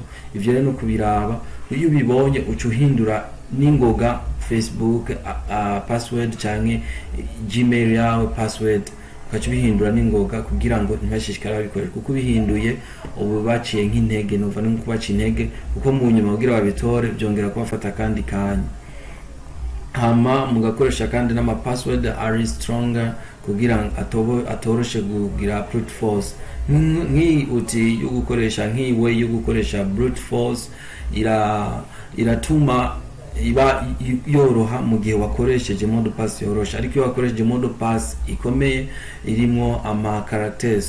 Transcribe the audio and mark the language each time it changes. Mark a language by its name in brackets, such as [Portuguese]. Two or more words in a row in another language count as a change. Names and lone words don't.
[Rundi] Ivyo rero no kubiraba, iyo ubibonye ucuhindura ningoga Facebook password canke Gmail yawe password, ukacubihindura ningoga kugira ngo ntibashishikara babikorera, kuko bihinduye ubu baciye nk'intege, nova no kubaca intege, kuko mu nyuma kugira babitore byongera kubafata kandi kanya. Hama mugakoresha kandi n'ama password [English] are stronger [Rundi] kugira atoroshe kugira [English] brute force. [Rundi] Uti yo gukoresha way yo gukoresha [English] brute force [Rundi] iratuma iba yoroha mu gihe wakoresheje [French] mode pass [Rundi] yorosha, ariko iyo wakoresheje [French] mode pass [Rundi] ikomeye irimo ama characters.